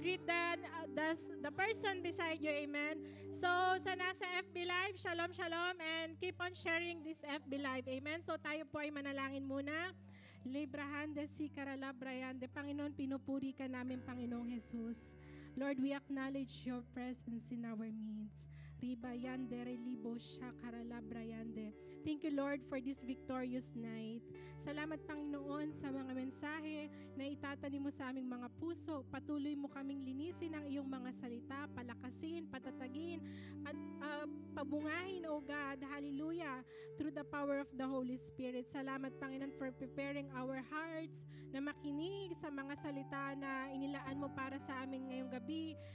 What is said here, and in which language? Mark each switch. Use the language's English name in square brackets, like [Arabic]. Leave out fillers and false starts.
[English] Greet the person beside you. Amen. So, sa nasa FB Live, shalom, shalom. And keep on sharing this FB Live. Amen. [Filipino] So, tayo po ay manalangin muna. Librahande si Karalabrayande. Panginoon, pinupuri ka namin, Panginoong Jesus. [English] Lord, we acknowledge your presence in our midst. Ribayande, relibo siya, Karalabrayande. Thank you, Lord, for this victorious night. [Filipino] Salamat, Panginoon, sa mga mensahe na itatanim mo sa aming mga puso. Patuloy mo kaming linisin ang iyong mga salita, palakasin, patatagin, at pabungahin, O God. Hallelujah. [English] Through the power of the Holy Spirit. [Filipino] Salamat, Panginoon, [English] for preparing our hearts [Filipino] na makinig sa mga salita na inilaan mo para sa amin ngayong gabi.